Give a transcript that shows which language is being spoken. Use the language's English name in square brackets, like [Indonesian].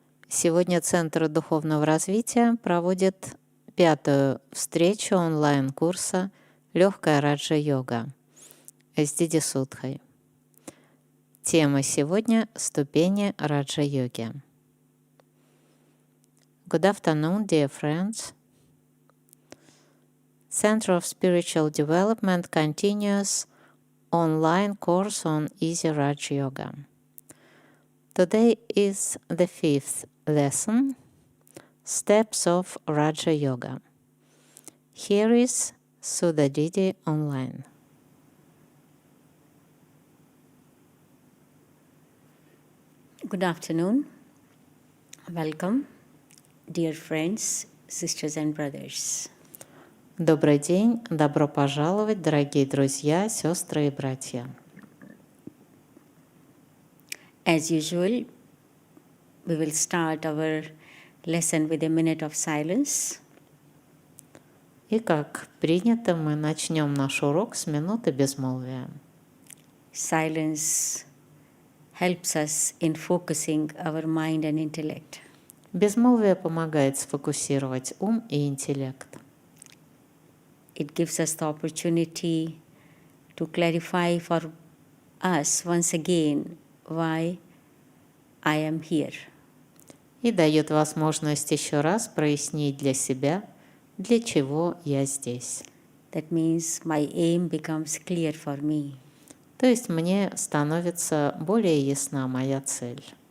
[Russian] Сегодня Центр духовного развития проводит 5-ю встречу онлайн-курса «Лёгкая Раджа-йога» с Диди Судхой. Тема сегодня — «Ступени Раджа йоги». [English] Good afternoon, dear friends. Center of Spiritual Development continues online course on Easy Raja Yoga. Today is the 5th lesson, Steps of Raja Yoga. Here is Sudha Didi online. Good afternoon. Welcome, dear friends, sisters and brothers. [Russian] Добрый день, добро пожаловать, дорогие друзья, сестры и братья. [English] As usual, we will start our lesson with a minute of silence. [Russian] И как принято, мы начнем наш урок с минуты безмолвия. [English] Silence helps us in focusing our mind and intellect. [Russian] Безмолвие помогает сфокусировать ум и интеллект. [English] It gives us the opportunity to clarify for us once again why I am here. [Russian] И дает возможность еще раз прояснить для себя, для чего я здесь. [English] That means my aim becomes clear for me. [Russian] То есть мне становится более ясна моя цель.